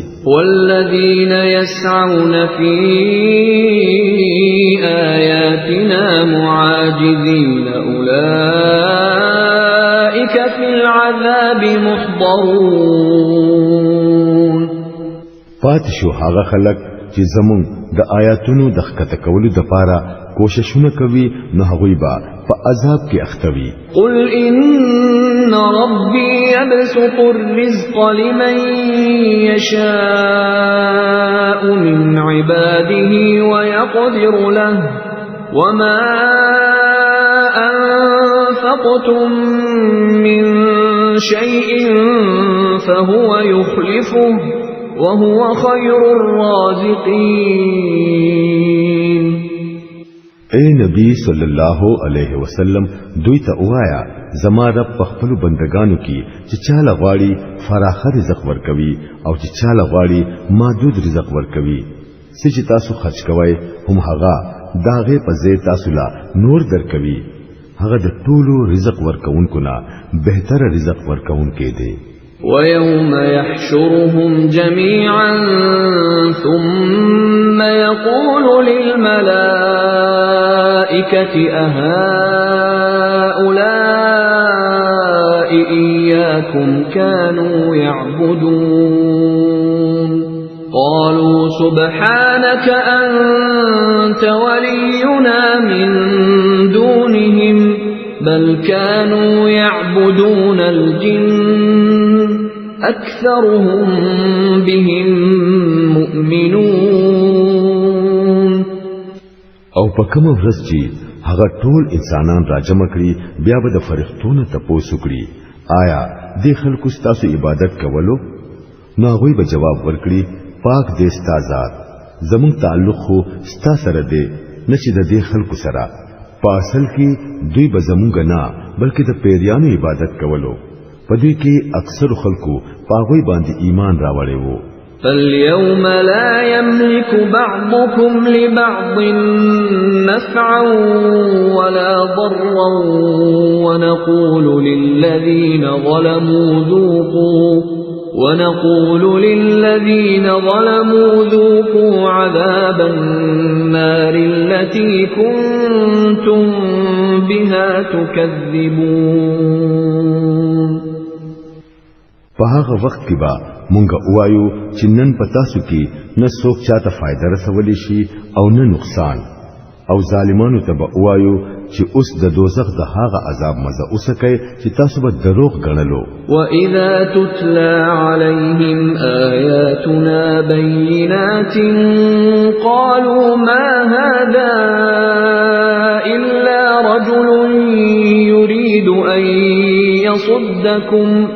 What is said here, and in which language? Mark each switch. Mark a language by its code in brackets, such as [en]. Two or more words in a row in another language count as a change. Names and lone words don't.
[ar] والذین یسعون فی آیاتنا معاجزین اولئک فی العذاب محضرون [ps] پات شو هغه خلک چې زمون د آیاتونو د ښکته کولو د پاره کوششونه کوي نو هغوی به په عذاب کې اختوي. [ar] قل ان ربي يبسط الرزق لمن يشاء من عباده ويقدر له وما أنفقتم من شيء فهو يخلفه وهو خير الرازقين. [ps] اے نبی [ar] صلی الله علیه وسلم [ps] دوی ته وایا زما رب په خپل بندگانو کې چې چاله غواړي فراخ رزق ورکوي او چې چاله غواړي محدود رزق ورکوي. چې تاسو خرج کوئ هم هغه داغه په ځای تاسو لا نور درکوي. هغه د ټولو رزق ورکوونکو نه بهتر رزق ورکوونکی دی. [ar] ويوم يحشرهم جميعا ثم يقول للملائكة أهؤلاء إياكم كانوا يعبدون قالوا سبحانك أنت ولينا من دونهم بل كانوا يعبدون الجن أكثرهم بهم مؤمنون. [ps] او په کوم ورځ چې هغه ټول انسانان راجمع کړي بیا به د فرښتونو تپوس وکړي آیا د خلکو ستاسو عبادت کولو؟ نو هغوی به جواب ورکړي پاک دې ستا ذات زموږ تعلق خو ستا سره دی نه چې د دې خلکو سره. په اصل کې دوی به زموږ نه بلکې د پیریانو عبادت کولو. په دې کې اکثر خلکو په هغوی باندې ایمان راوړی وو. [ar] فاليوم لا يملك بعضكم لبعض نفعا ولا ضرا ونقول للذين ظلموا ذوقوا عذاب النار التي كنتم بها تكذبون. [ps] په هغه وخت کې به مونږ وایو چې نن په تاسو کې نه څوک چاته فائدہ رسولی شي او نه نقصان، او ظالمانو ته به وایو چې اوس د دوزخ د هغه عذاب مزه اوسکئ چې تاسو به دروغ ګڼلو. [ar] وَإِذَا تُتْلَى عَلَيْهِمْ آيَاتُنَا بَيِّنَاتٍ قَالُوا مَا هَذَا إِلَّا رَجُلٌ يُرِيدُ أَن يَصُدَّكُمْ